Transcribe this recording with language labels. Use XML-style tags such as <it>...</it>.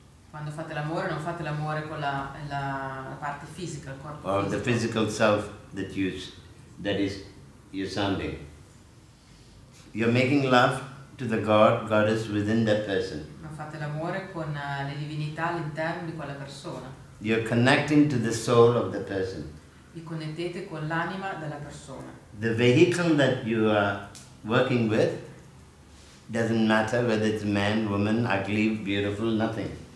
<it>Quando fate l'amore non fate l'amore con la parte fisica, il corpo</it> <en>Or</en> <it>fisico.</it> <en>the physical self that is you're sounding. You're making love to the God, goddess within that person.</en> <it>Ma fate l'amore con le divinità all'interno di quella persona.</it> <en>You're connecting to the soul of the person.</en> <it>Vi connettete con l'anima della persona.</it> <en>The vehicle that you are working with doesn't matter whether it's man, woman, ugly, beautiful, nothing.</en>